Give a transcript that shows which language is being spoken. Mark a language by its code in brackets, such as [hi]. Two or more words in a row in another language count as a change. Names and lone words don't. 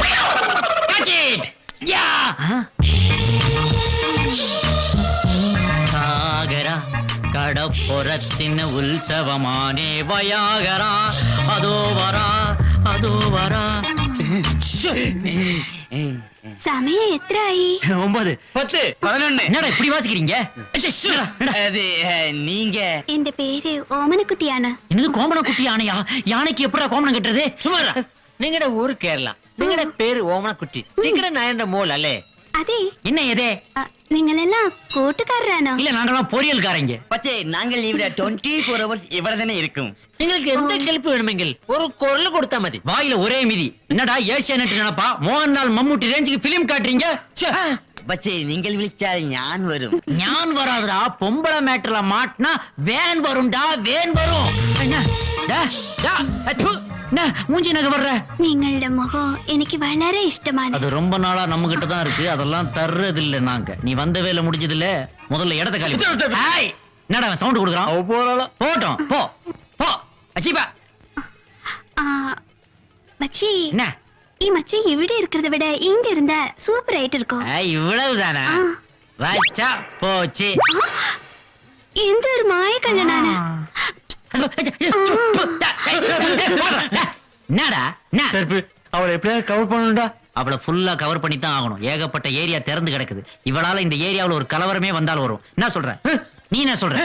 [ta] சாகரா கடப்புறத்தின் உற்சவமானே வயாகரா அதோ வரா அதோ வரா. சமயம் எத்தனை? 9 10 11. என்னடா இப்படி வாசிக்கிறீங்க? நீங்க என் பேரு ஓமனக்குட்டி யானை. என்னது கோமனக்குட்டி யானையா? யானைக்கு எப்படா கோமனம் கட்டுறது? சும்மா [ml] നിങ്ങളുടെ ഊര് കേരള, നിങ്ങളുടെ പേര് ഓമനക്കുട്ടി, നിങ്ങളുടെ നായന്റെ മോൾ അല്ലേ? അതെ. [ta] என்ன ஏதே? [ml] നിങ്ങളെല്ലാം കൂട്ടുകാരാണോ? [ta] இல்ல நாங்கெல்லாம் பொரியல்காரங்க. [ml] പക്ഷേ ഞങ്ങൾ ഇവിടെ 24 hours ഇവിടെ തന്നെ ഇരിക്കും. നിങ്ങൾക്ക് എന്ത് ഹെൽപ്പ് വേണമെങ്കിൽ ഒരു കുരൽ കൊടുത്താ മതി. [ta] வாயில ஒரே மிதி. என்னடா ஏசியானெட் நினைப்பா? மோகன்லால் மம்முட்டி ரேஞ்சுக்கு பிலிம் காட்டுறீங்க. [ml] പക്ഷേ നിങ്ങൾ വിളിച്ചാൽ ഞാൻ വരും. [ta] ഞാൻ வராதுடா. பொம்பளை மேட்டர்ல மாட்டினா வேன் வரும்டா, வேன் வரும். மூஞ்சி நகை வர்ற. [ml] നിങ്ങളുടെ മുഖം എനിക്ക് വളരെ ഇഷ്ടമാണ്. [ta] அது ரொம்ப நாளா நம்ம கிட்ட தான் இருக்கு, அதெல்லாம் தர்றது இல்ல நாங்க. நீ வந்த வேலை முடிஞ்சது இல்ல, முதல்ல இடத்த காலி. என்னடா சவுண்ட் கொடுக்குறான்? போட்டோம் போ போ. அச்சிபா மச்சி, என்ன [ml] ഈ മച്ചി ഇവിടെ [ta] இருக்கிறத விட இங்க இருந்தா சூப்பர் ஆயிட்டு இருக்கும். இவ்வளவுதானா? வச்சா போச்சு. [ml] എന്ത് ഒരു മായ കണ്ണനാണ്. [ta] என்னடா அவளை எப்படியாவது கவர் பண்ணணும்டா. அவளை ஃபுல்லா கவர் பண்ணி தான் ஆகணும். ஏகப்பட்ட ஏரியா திறந்து கிடக்குது. இவளால இந்த ஏரியாவுல ஒரு கலவரமே வந்தாலும் வரும். என்ன சொல்ற நீ? என்ன சொல்ற?